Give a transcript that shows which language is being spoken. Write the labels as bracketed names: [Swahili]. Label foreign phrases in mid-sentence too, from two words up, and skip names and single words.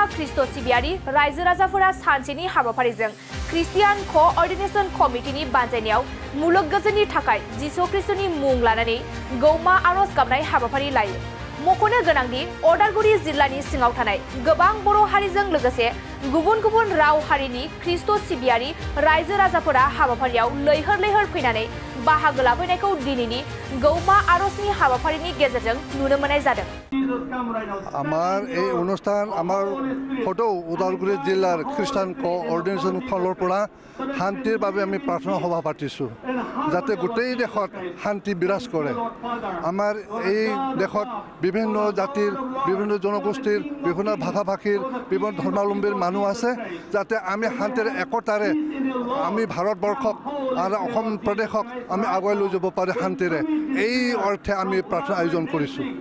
[Bodo] ख्रिस्ट' सिबियारि रायजो राजाफोरा सानसेनि हाबाफारिजों ख्रिस्टियान क'अर्डिनेशन कमिटिनि बानजायनायाव मुलुग गोजोननि थाखाय जिसु ख्रिस्ट'नि मुं लानानै गौमा आरज गाबनाय हाबाफारि लायो मख'नो गोनांदि अदालगुरि जिल्लानि सिङाव थानाय गोबां बर' हारिजों लोगोसे गुबुन गुबुन राव हारिनि ख्रिस्ट' सिबियारि रायजो राजाफोरा हाबाफारियाव लैहोर लैहोर फैनानै बाहागो लाफैनायखौ दिनैनि गौमा आरजनि हाबाफारिनि गेजेरजों नुनो मोननाय जादों [Assamese] আমার এই অনুষ্ঠান আমার ফটো ওদালগুৰি জিলাৰ খ্ৰীষ্টান ক'অৰ্ডিনেশ্যন ফালৰ পৰা শান্তিৰ বাবে আমি প্ৰাৰ্থনা সভা পাতিছোঁ যাতে গোটেই দেশত শান্তি বিৰাজ কৰে আমাৰ এই দেশত বিভিন্ন জাতিৰ বিভিন্ন জনগোষ্ঠীৰ বিভিন্ন ভাষা ভাষীৰ বিভিন্ন ধৰ্মাৱলম্বীৰ মানুহ আছে যাতে আমি শান্তিৰে একতাৰে আমি ভাৰতবৰ্ষক আৰু অসম প্ৰদেশক আমি আগুৱাই লৈ যাব পাৰোঁ শান্তিৰে এই অৰ্থে আমি প্ৰাৰ্থনা আয়োজন কৰিছোঁ